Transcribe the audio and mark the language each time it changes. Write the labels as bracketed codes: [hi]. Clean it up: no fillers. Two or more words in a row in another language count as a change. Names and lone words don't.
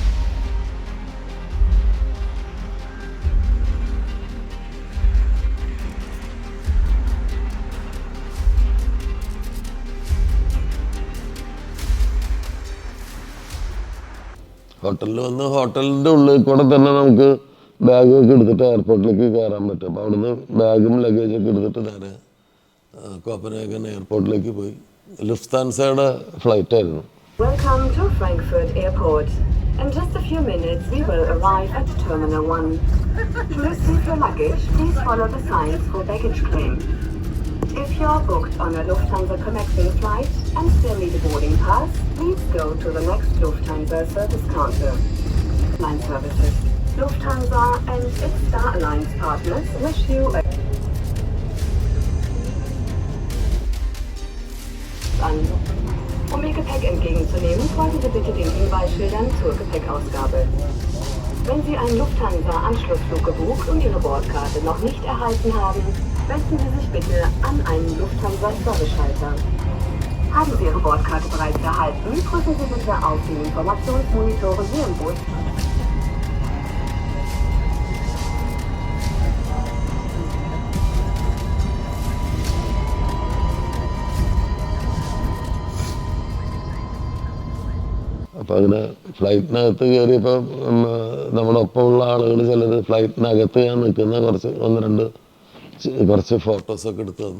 [ml] ഹോട്ടലിൽ വന്ന് ഹോട്ടലിൻ്റെ ഉള്ളിൽ കൂടെ തന്നെ നമുക്ക് ബാഗൊക്കെ എടുത്തിട്ട് എയർപോർട്ടിലേക്ക് കയറാൻ പറ്റും. അപ്പോൾ അവിടുന്ന് ബാഗും ലഗേജൊക്കെ എടുത്തിട്ട് നേരെ കോപ്പൻഹേഗൻ എയർപോർട്ടിലേക്ക് പോയി. ലുഫ്താൻസയുടെ ഫ്ലൈറ്റ് ആയിരുന്നു. [en] Welcome to Frankfurt Airport. In just a few minutes, we will arrive at Terminal 1. To receive your luggage, please follow the signs for baggage claim. If you are booked on a Lufthansa connecting flight and still need a boarding pass, please go to the next Lufthansa service counter. Line services. Lufthansa and its Star Alliance partners wish you a [de] Um Ihr Gepäck entgegenzunehmen, folgen Sie bitte den Hinweisschildern zur Gepäckausgabe. Wenn Sie einen Lufthansa-Anschlussflug gebucht und Ihre Bordkarte noch nicht erhalten haben, wenden Sie sich bitte an einen Lufthansa-Service-Schalter. Haben Sie Ihre Bordkarte bereits erhalten, drücken Sie bitte auf den Informationsmonitoren hier im Bus. [ml] അപ്പോൾ അങ്ങനെ ഫ്ലൈറ്റിനകത്ത് കയറിയപ്പോൾ നമ്മുടെ ഒപ്പമുള്ള ആളുകൾ ചിലർ ഫ്ലൈറ്റിനകത്ത് ഞാൻ നിൽക്കുന്ന കുറച്ച് ഫോട്ടോസൊക്കെ എടുത്തു തന്നു.